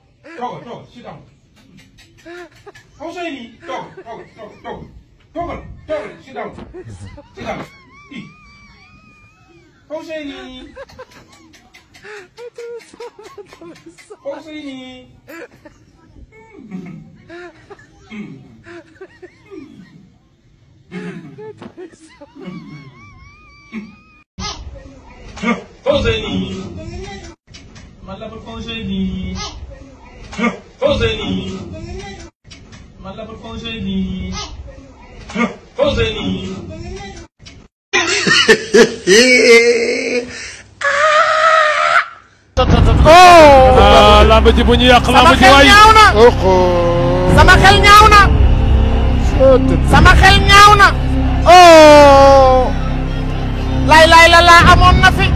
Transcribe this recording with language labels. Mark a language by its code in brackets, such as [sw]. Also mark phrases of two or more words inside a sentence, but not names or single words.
[en] Toggle, sit down. Hosseini, toggle, sit down. Sit down. Eat. Hosseini. Hosseini. Hosseini. Malapit Hosseini. Hosseini. Malapit Hosseini. Hosseini. [wo] Oh, lamb ji bu ñu yàq lamb ji waay. Sama xel ñaaw na. Sama xel ñaaw na. Oh. Lay la amoon na fi.